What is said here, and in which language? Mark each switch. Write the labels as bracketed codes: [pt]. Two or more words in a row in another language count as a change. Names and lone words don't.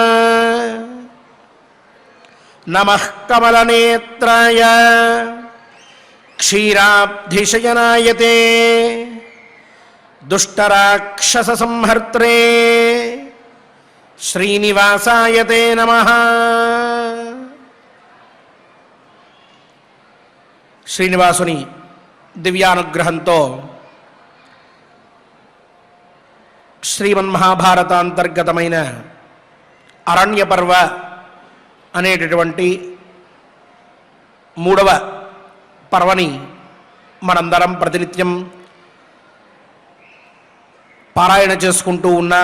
[sa] नमः कमलनेत्राय क्षीराब्धिशयनाय ते दुष्टराक्षससंहर्त्रे श्रीनिवासाय ते नमः। [te] శ్రీనివాసుని దివ్యానుగ్రహంతో శ్రీమన్మహాభారతాంతర్గతమైన అరణ్య పర్వ అనేటటువంటి 3వ పర్వని మనందరం ప్రతినిత్యం పారాయణ చేసుకుంటూ ఉన్నాం.